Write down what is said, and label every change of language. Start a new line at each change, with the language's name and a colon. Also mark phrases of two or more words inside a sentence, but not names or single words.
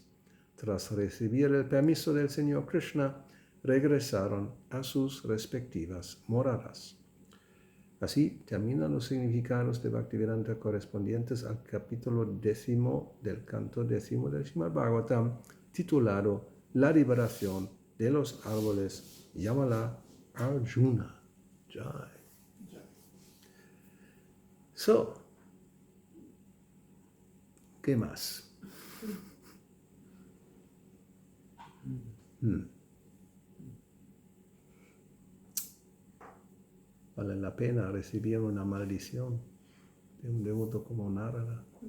Spanish: Tras recibir el permiso del Señor Krishna, regresaron a sus respectivas moradas. Así terminan los significados de Bhaktivedanta correspondientes al capítulo 10 del canto 10 del Srimad Bhagavatam, titulado La liberación de los árboles. Yamala Arjuna. Jai. So, ¿qué más? Vale la pena recibir una maldición de un devoto como Narada.